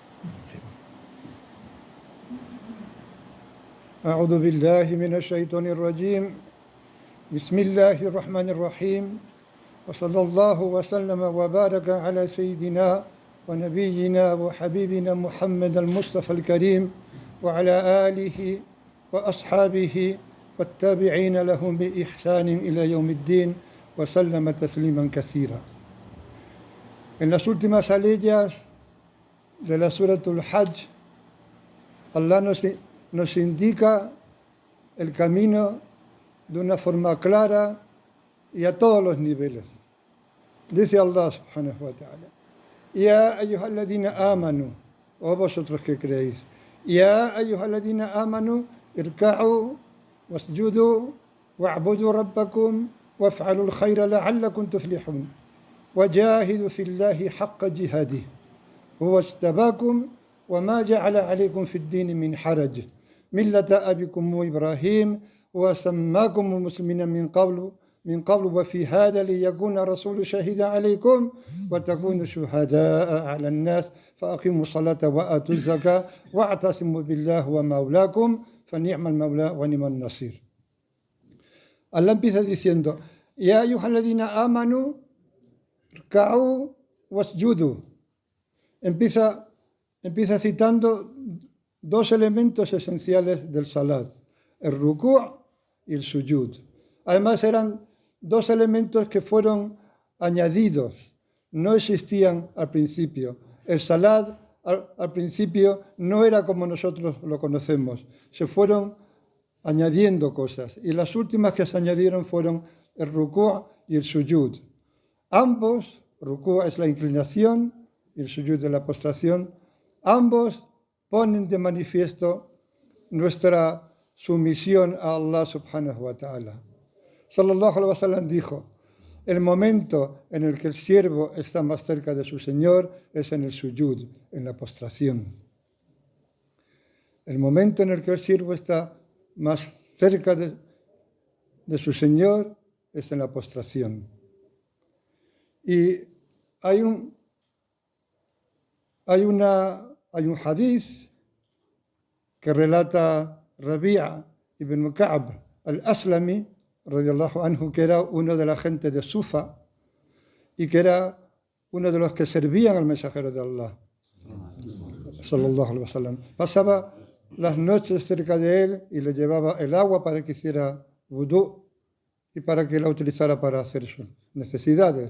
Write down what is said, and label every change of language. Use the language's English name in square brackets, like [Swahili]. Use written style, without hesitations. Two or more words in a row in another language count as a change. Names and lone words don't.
[Arabic] أعوذ بالله من الشيطان الرجيم بسم الله الرحمن الرحيم وصلى الله وسلم وبارك على سيدنا ونبينا وحبيبنا محمد المصطفى الكريم وعلى آله وأصحابه والتابعين لهم بإحسان إلى يوم الدين وسلم تسليما كثيرا. [Spanish] En las últimas aleyas de la Suratul Hajj, Allah nos indica el camino de una forma clara y a todos los niveles. Dice Allah [Arabic] سبحانه وتعالى: يا أيها الذين آمنوا, [Spanish] oh vosotros que creéis, [Arabic] يا أيها الذين آمنوا، اركعوا واسجدوا واعبدوا ربكم وافعلوا الخير لعلكم تفلحون وجاهدوا في الله حق جهاده هو ijtabakum وما جعل عليكم في الدين من حرج ملة أبيكم إبراهيم وسماكم المسلمين من قبل وفي هذا ليكون رسول شهيدا عليكم وتكونوا شهداء على الناس فأقيموا الصلاة وآتوا الزكاة واعتصموا بالله ومولاكم فنعم المولى ونعم النصير. [Spanish] Allah empieza diciendo: [Arabic] يا أيها الذين آمنوا اركعوا واسجدوا. [Spanish] Empieza citando dos elementos esenciales del salat, el ruku' y el sujud. Además eran dos elementos que fueron añadidos, no existían al principio. El salat al principio no era como nosotros lo conocemos, se fueron añadiendo cosas y las últimas que se añadieron fueron el ruku' y el sujud. Ambos, ruku' es la inclinación y el sujud es la postración, ambos ponen de manifiesto nuestra sumisión a Allah [Arabic] سبحانه وتعالى. صلى الله عليه وسلم [Spanish] dijo: el momento en el que el siervo está más cerca de su Señor es en el sujud, en la postración. El momento en el que el siervo está más cerca de su Señor es en la postración. Y hay un hadith que relata Rabi'a ibn Ka'b al-Aslami, [Arabic] رضي الله عنه, [Spanish] que era uno de la gente de Sufa y que era uno de los que servían al mensajero de Allah, [Arabic] صلى الله عليه وسلم. [Spanish] Pasaba las noches cerca de él y le llevaba el agua para que hiciera wudú y para que la utilizara para hacer sus necesidades.